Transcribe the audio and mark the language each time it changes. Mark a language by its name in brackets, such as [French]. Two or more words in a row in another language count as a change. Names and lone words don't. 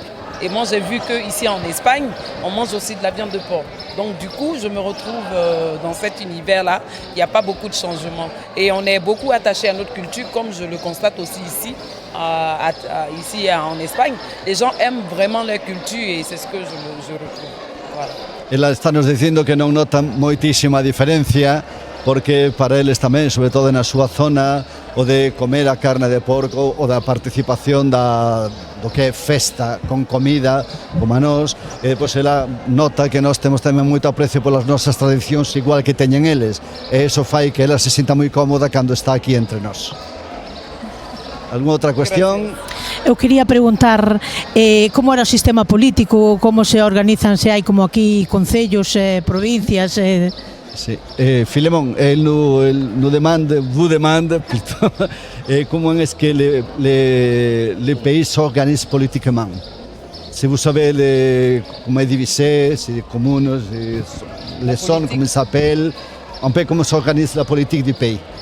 [French] Et moi, j'ai vu qu'ici en Espagne, on mange aussi de la viande de porc. Donc du coup, je me retrouve dans cet univers-là. Il n'y a pas beaucoup de changements. Et on est beaucoup attaché à notre culture, comme je le constate aussi ici, ici en Espagne. Les gens aiment vraiment leur culture et c'est ce que je retrouve. Voilà. [Galician] Ela está nos dicindo que non notan moitísima diferencia porque para eles tamén, sobre todo na súa zona, o de comer a carne de porco ou da participación do que é festa con comida, como a nós, e depois ela nota que nós temos tamén moito aprecio polas nosas tradicións igual que teñen eles, e iso fai que ela se sinta moi cómoda cando está aquí entre nós. Alguna outra cuestión? Eu quería preguntar como era o sistema político, como se organizan, se hai como aquí concellos, provincias. Sí. Filemón, [French] vous demande plutôt comment est-ce que les pays s'organisent politiquement. Si vous savez comment est divisé, si les communes, les zones, comment ça s'appelle, un peu comment s'organise la politique du pays.